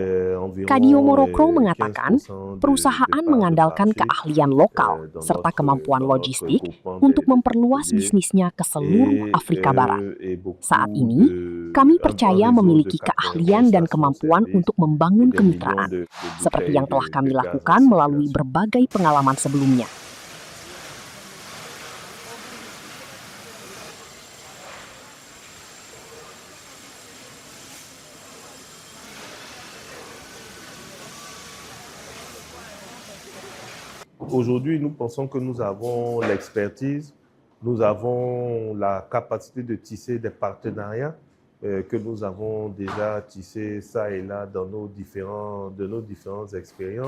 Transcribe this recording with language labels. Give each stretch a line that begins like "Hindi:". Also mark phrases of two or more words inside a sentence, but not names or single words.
Indonesian: Kadiomorokro mengatakan perusahaan mengandalkan keahlian lokal serta kemampuan logistik untuk memperluas bisnisnya ke seluruh Afrika Barat. Saat ini, kami percaya memiliki keahlian dan kemampuan untuk membangun kemitraan, seperti yang telah kami lakukan melalui berbagai pengalaman sebelumnya.
French: Aujourd'hui, nous pensons que nous avons l'expertise, nous avons la capacité de tisser des partenariats que nous avons déjà tissés ça et là dans nos différentes expériences.